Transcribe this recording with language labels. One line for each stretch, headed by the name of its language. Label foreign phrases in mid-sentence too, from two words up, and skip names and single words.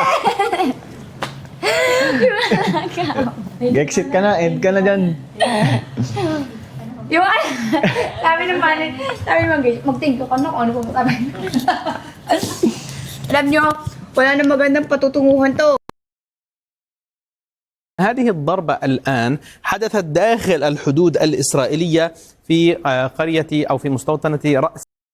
Filipino: Exit ka na, end ka na dyan. Yung sabi ng panit, sabi ng mag-think ka na kung ano po sabi. Alam nyo, wala na magandang patutunguhan to.
Arabic: هذه الضربة الآن حدثت داخل الحدود الإسرائيلية في قرية أو في مستوطنة رأس